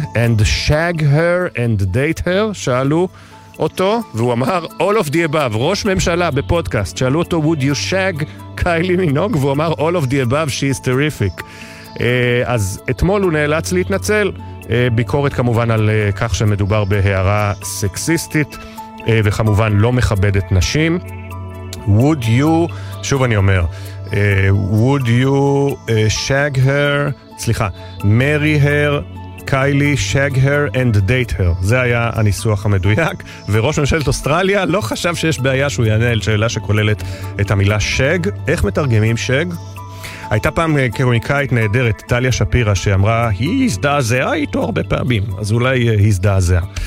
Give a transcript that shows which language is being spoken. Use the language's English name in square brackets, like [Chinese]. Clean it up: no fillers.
[English] And shag her and date her? [Hebrew] שאלו אותו, והוא אמר, [English] all of the above, [Hebrew] ראש ממשלה בפודקאסט, שאלו אותו, [English] would you shag [Hebrew] קיילי מינוג? והוא אמר, [English] all of the above, she is terrific. [Hebrew] אז אתמול הוא נאלץ להתנצל, ביקורת כמובן על כך שמדובר בהערה סקסיסטית, וכמובן לא מכבדת נשים. [English] Would you, [Hebrew] שוב אני אומר, [English] would you shag her, [Hebrew] סליחה, [English] marry her, קיילי, shag her and date her. [Hebrew] זה היה הניסוח המדויק, וראש ממשלת אוסטרליה לא חשב שיש בעיה שהוא יענה על שאלה שכוללת את המילה שג. איך מתרגמים שג? הייתה פעם קרוניקאית נהדרת, טליה שפירה, שאמרה, היא הזדעזעה איתו הרבה פעמים, אז אולי הזדעזעה.